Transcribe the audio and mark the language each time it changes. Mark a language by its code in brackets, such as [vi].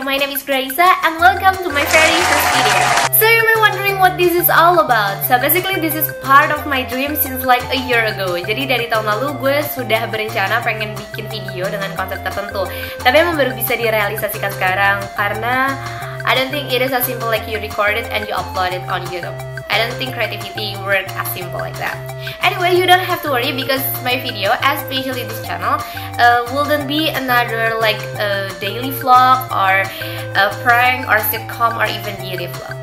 [en] My name is Graisa and welcome to my very first video. So you may wondering what this is all about. So basically this is part of my dream since like a year ago. [id] Jadi dari tahun lalu gue sudah berencana pengen bikin video dengan konsep tertentu. Tapi emang baru bisa direalisasikan sekarang karena [en] I don't think it is as simple like you record it and you upload it on YouTube. I don't think creativity works as simple like that. Anyway, you don't have to worry because my video, especially this channel, wouldn't be another like a daily vlog or a prank or sitcom or even beauty vlog.